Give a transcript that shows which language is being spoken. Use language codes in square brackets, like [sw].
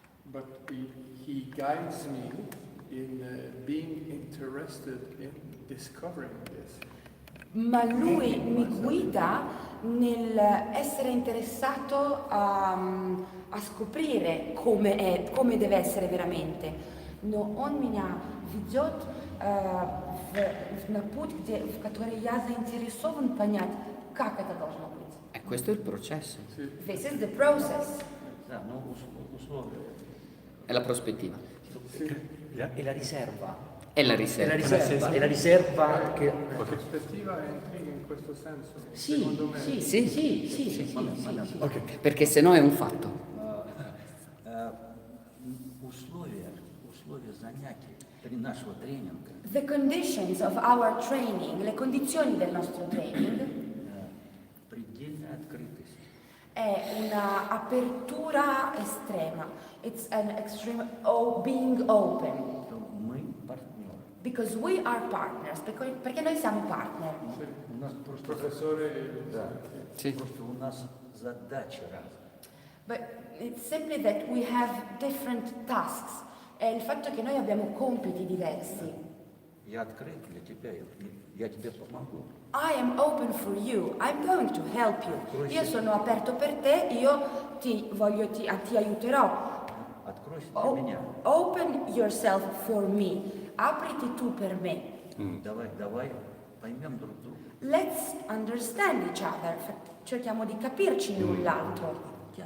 [en] But he guides me in being interested in discovering this. [it] Ma lui mi guida nell'essere interessato a scoprire come deve essere veramente. [ru] Но он меня ведет на путь, в который я заинтересован понять, как это должно быть. [it] E questo è il processo, [en] This is the process. [ru] Да, но условия. [it] è la prospettiva, e la riserva. è la riserva. riserva, e la riserva che... La prospettiva è intriga in questo senso, Sì, secondo me. sì. Ok. Perché se no è un fatto. [ru] Условия занятий нашего тренинга [en] The conditions of our training, [it] le condizioni del nostro training, [ru] предельная открытость. [it] è una apertura estrema. [en] It's an extreme being open. [ru] Мы партнеры. [en] Because we are partners, [it] perché noi siamo partner. [ru] У нас просто, [it] Professore, [ru] да, [it] Sì. [ru] просто у нас задачи разные. [en] But it's simply that we have different tasks. [it] È il fatto che noi abbiamo compiti diversi. [ru] Я открыт для тебя, я тебе помогу. [en] I am open for you, I'm going to help you. [it] Io sono aperto per te, io ti aiuterò. [ru] Откройся для меня. [en] Open yourself for me. [it] Apriti tu per me. [ru] Давай поймем друг друга. [en] Let's understand each other. [it] Cerchiamo di capirci l'un l'altro.